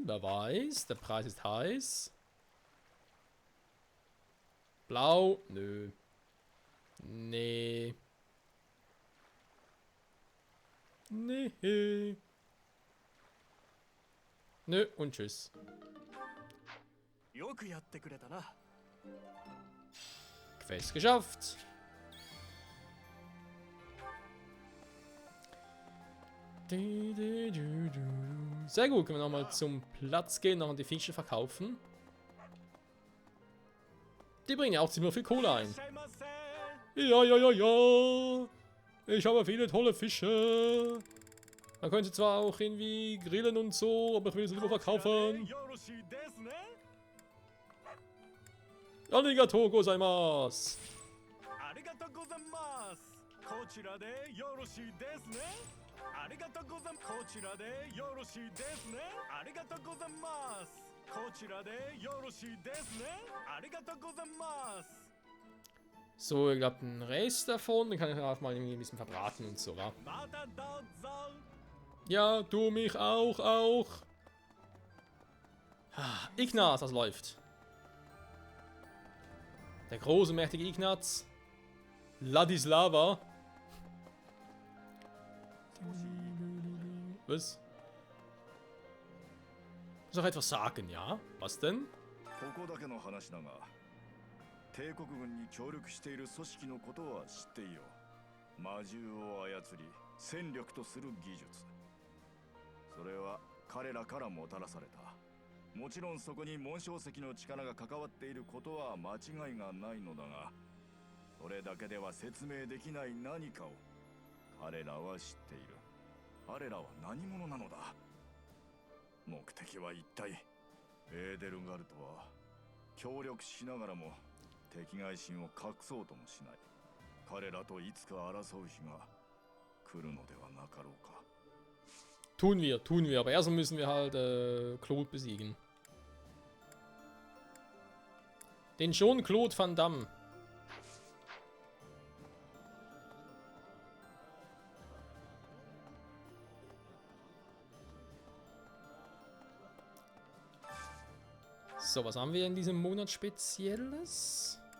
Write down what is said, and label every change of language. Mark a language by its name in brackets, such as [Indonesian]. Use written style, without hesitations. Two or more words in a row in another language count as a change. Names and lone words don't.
[German] Wer weiß. Der Preis ist heiß. Blau? Nö. Nee. Nee. Nö und tschüss. [Japanese] よくやってくれたな。 [German] Quest geschafft. Sehr gut, können wir nochmal zum Platz gehen, noch die Fische verkaufen. Die bringen ja auch ziemlich viel Kohle ein. [Japanese] いらっしゃいませ。 [German] Ja. Ich habe viele tolle Fische. Man könnte zwar auch irgendwie grillen und so, aber ich will sie lieber verkaufen. [Japanese] よろしいですね。ありがとうございます. ありがとうございます。こちらでよろしいですね。ありがとうございます。こちらでよろしいですね。ありがとうございます。こちらでよろしいですね。ありがとうございます。 [German] So, ich glaube, den Rest davon, den kann ich auch mal irgendwie ein bisschen verbraten und so, wa? [Japanese] またどうぞ。 [German] Ja, du mich auch. Ah, Ignaz, das läuft. Der große, mächtige Ignaz. Ladislava. Was? Soll ich etwas sagen, ja? Was denn? [Japanese] ここだけの話だが、帝国軍に協力している組織のことは知っていよう。魔獣を操り戦力とする技術、それは彼らからもたらされた。もちろんそこに紋章石の力が関わっていることは間違いがないのだが、それだけでは説明できない何かを彼らは知っている。彼らは何者なのだ。目的は一体。エーデルガルトは協力しながらも敵外心を隠そうともしない。彼らといつか争う日が来るのではなかろうか。 [German] Tun wir. Aber erstmal müssen wir halt Claude besiegen. Den schon Claude Van Damme. So, was haben wir in diesem Monat Spezielles?